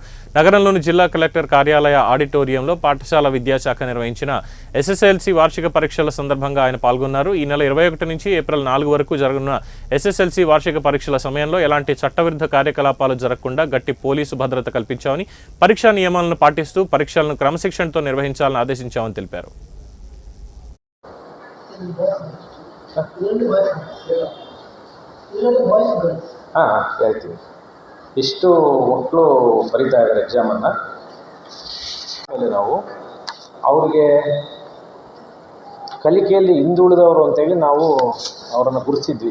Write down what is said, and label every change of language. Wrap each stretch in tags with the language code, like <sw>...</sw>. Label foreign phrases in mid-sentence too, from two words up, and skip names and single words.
<te>నగరంలోని జిల్లా కలెక్టర్ కార్యాలయ ఆడిటోరియంలో పాఠశాల విద్యాశాఖ నిర్వహించిన ఎస్ఎస్ఎల్సీ వార్షిక పరీక్షల సందర్భంగా ఆయన పాల్గొన్నారు. ఈ నెల 21 నుంచి ఏప్రిల్ 4 వరకు జరగనున్న ఎస్ఎస్ఎల్సీ వార్షిక పరీక్షల సమయంలో ఎలాంటి చట్టవిరుద్ధ కార్యకలాపాలు జరగకుండా గట్టి పోలీసు భద్రత కల్పించామని, పరీక్షా నియమాలను పాటిస్తూ పరీక్షలను క్రమశిక్షణతో నిర్వహించాలని ఆదేశించామని తెలిపారు.</te> <kn>ಹೇಳ್ತೀವಿ. ಇಷ್ಟು ಮಕ್ಕಳು ಬರೀತಾ ಇದ್ದಾರೆ ಎಕ್ಸಾಮನ್ನು. ಆಮೇಲೆ ನಾವು ಅವ್ರಿಗೆ ಕಲಿಕೆಯಲ್ಲಿ ಹಿಂದುಳಿದವರು ಅಂತೇಳಿ ನಾವು ಅವರನ್ನು ಗುರುತಿಸಿದ್ವಿ.</kn>